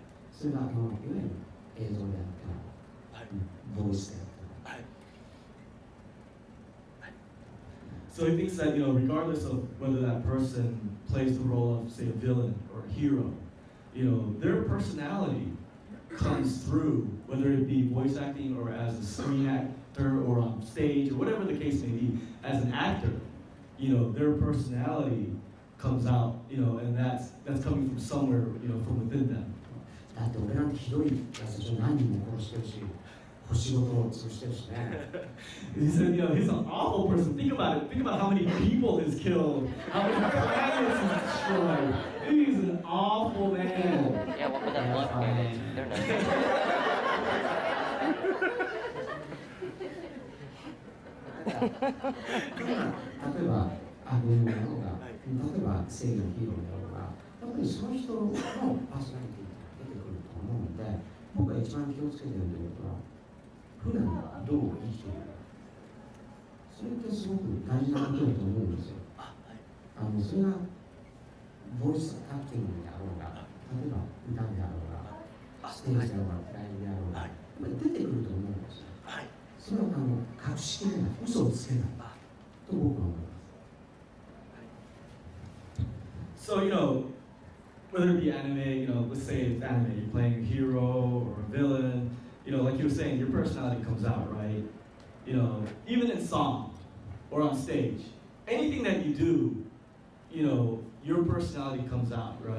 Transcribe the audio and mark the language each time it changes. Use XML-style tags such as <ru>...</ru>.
<ja>それがいわゆる映像であっても、ボイスであっても。</ja> <en>So he thinks that, regardless of whether that person plays the role of, say, a villain or a hero, their personality comes through, whether it be voice acting or as a screen actor or on stage or whatever the case may be, as an actor, their personality comes out, and that's coming from somewhere, from within them.</en> <ja>だって俺なんてひどいやつで何人も殺してるし、仕事を潰してるしね。</ja> <en>He said, he's an awful person. Think about it. Think about how many people he's killed, how many planets he's destroyed. He's an awful man. Yeah, what would that look like? They're nice.</en> <ja>例えば悪人だろうが、例えば正義のヒーローだろうが、やっぱりその人のパーソナリティが出てくると思うので、僕が一番気をつけているということは、普段どう生きているか、それってすごく大事なことだと思うんですよ。それがボイスアクティングであろうが、例えば歌であろうが、ステージであろうが、ライブであろうが、やっぱり出てくると思うんですよ。それは隠しきれない、嘘をつけないと僕は思います。</ja> <en>So, whether it be anime, let's say it's anime, you're playing a hero or a villain, like you were saying, your personality comes out, right? Even in song or on stage, anything that you do, your personality comes out, right?</en>